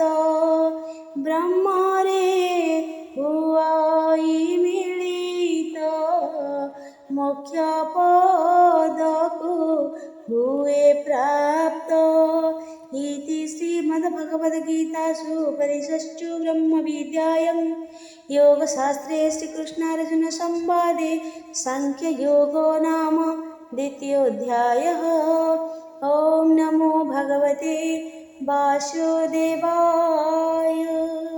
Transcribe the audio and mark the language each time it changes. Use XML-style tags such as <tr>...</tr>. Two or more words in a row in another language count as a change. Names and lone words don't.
<or>ବ୍ରହ୍ମରେ ହୁଆଇ ମିଳିତ ମୋକ୍ଷ ପଦକୁ ହୁଏ ପ୍ରାପ୍ତ।</or> <sa>ଇତି ଶ୍ରୀମଦ୍ଭଗବଦ୍ଗୀତାସୁ ଉପନିଷତ୍ସୁ ବ୍ରହ୍ମବିଦ୍ୟାୟାଂ योगशास्त्रे श्रीकृष्णार्जुन संवादे सांख्ययोगो नाम द्वितीयोऽध्यायः। ॐ नमो भगवते वासुदेवाय।</sa>